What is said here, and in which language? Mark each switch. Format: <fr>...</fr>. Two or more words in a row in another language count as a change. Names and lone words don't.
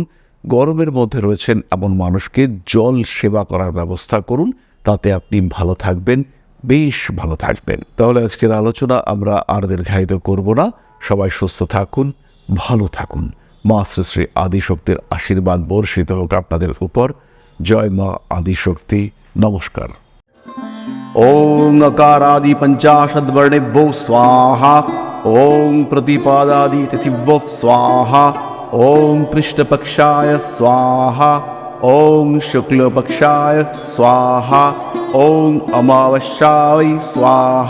<bn>গরমের মধ্যে রয়েছেন এমন মানুষকে জল সেবা করার ব্যবস্থা করুন, তাতে আপনি ভালো থাকবেন, বেশ ভালো থাকবেন। তাহলে আজকের আলোচনা আমরা আর দীর্ঘায়িত করব না। সবাই সুস্থ থাকুন, ভালো থাকুন। মা শ্রী শ্রী আদিশক্তির আশীর্বাদ বর্ষিত হোক আপনাদের উপর। জয় মা আদিশক্তি। নমস্কার।</bn> <sa>ওং अकारादि पंचाशद्वर्णेभ्यो स्वाहा। ओं प्रतिपादादि तिथिभ्यो स्वाहा। ओं कृष्णपक्षाय स्वाहा। ओं शुक्लपक्षाय स्वाहा। ओं अमावस्याय स्वाहा।</sa>